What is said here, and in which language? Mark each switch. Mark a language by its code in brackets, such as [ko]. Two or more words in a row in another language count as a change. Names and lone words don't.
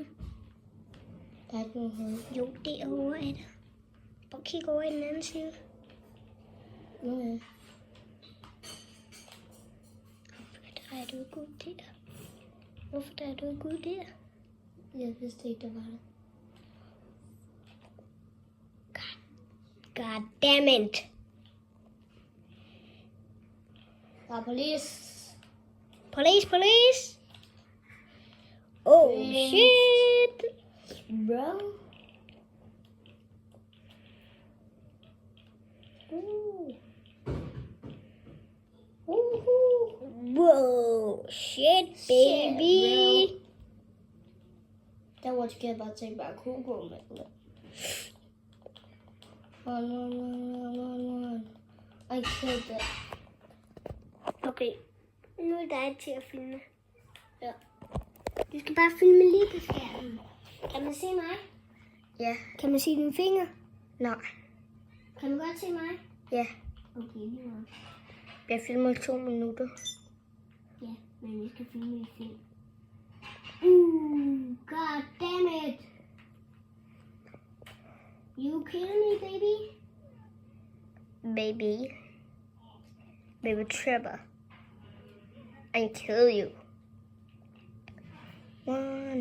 [da] Der er ikke nogen hul. Jo, derovre er der. Prøv at kigge over i den anden side. Okay. Hvorfor drejer du ikke ud der? Hvorfor drejer du ikke ud der? Jeg vidste ikke, der var det. [en] God damn it. [da] Der er police. [en] Police. Oh, shit. Bro. Whoa, shit, baby. That was good about to take back Google. Run. I killed it. [da] Okay, nu er det til at filme. Ja. Du skal bare filme lige på skærmen. Kan man se mig? Ja. Kan man se dine fingre? Nej. Kan man godt se mig? Ja. Okay, lige meget. Jeg filmer 2 minutter. Ja, men vi skal filme i film. [en] God damn it. You kidding me, baby? Baby Trevor. I kill you. One.